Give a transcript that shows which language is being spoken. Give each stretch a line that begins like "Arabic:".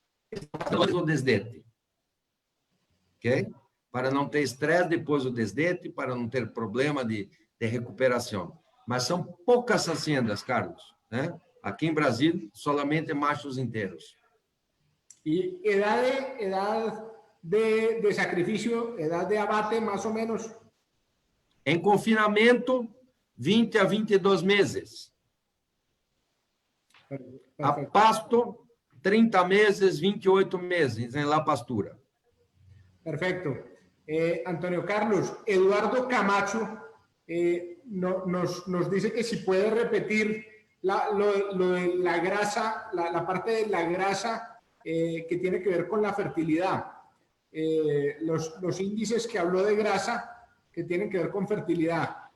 Portuguese: Depois do desdete. Ok? Para não ter estresse depois do desdete, para não ter problema de recuperação. Mas são poucas haciendas, Carlos, né? Aqui em Brasil, solamente machos inteiros.
Spanish: ¿Y edad de sacrificio, edad de abate, más o menos?
Portuguese: Em confinamento, 20 a 22 meses.
Spanish: Perfecto.
Portuguese: A pasto, 30 meses, 28 meses em la pastura.
Spanish: Perfecto. Antonio Carlos, Eduardo Camacho nos dice que si puede repetir lo de la grasa, la parte de la grasa que tiene que ver con la fertilidad. Los índices que habló de grasa que tienen que ver con fertilidad.